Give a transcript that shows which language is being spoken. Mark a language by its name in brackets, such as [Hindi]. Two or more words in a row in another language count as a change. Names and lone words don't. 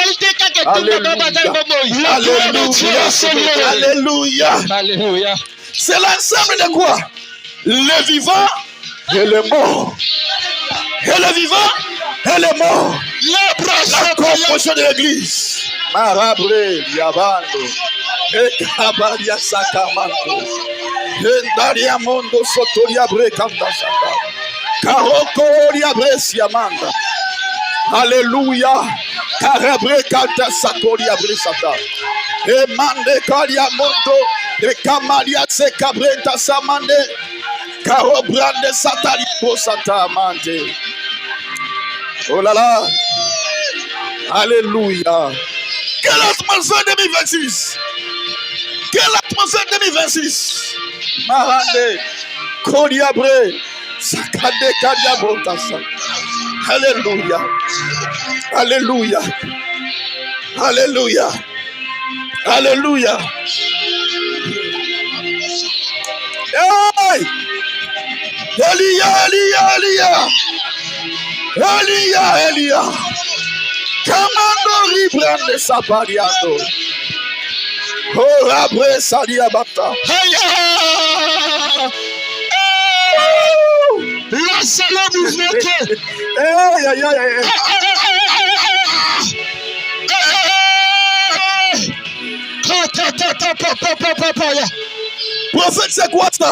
[French] Alléluia. Alléluia. Alléluia. C'est l'ensemble de quoi? Les vivants et les morts. Et les vivants et les morts. La composition de l'église. Marabre, Diabando. Et Kabaria Sakamanto. Et Daria Mondo Sotoria Brekanda Saka. Karokoria Bresiamanda. Alléluia. Karabre Kata Satoria Bresata. Et Mande Karia Mondo. Et Kamaria Sekabreta Samande. Karobrande Satari Posata Mande. Oh là là. Alléluia. Quelle atmosphère 2026? Quelle atmosphère 2026? Marande. Kodiabre. Sakade Kadiabotasa. Alléluia. Alléluia. Alléluia. Alléluia. Hey! Elia, Elia, Elia. Elia, Elia. Kamando ribrande sapariado. Oh, abre saliabata. La salade vous mettez. Hey, hey, hey, hey. Prophète, c'est quoi ça?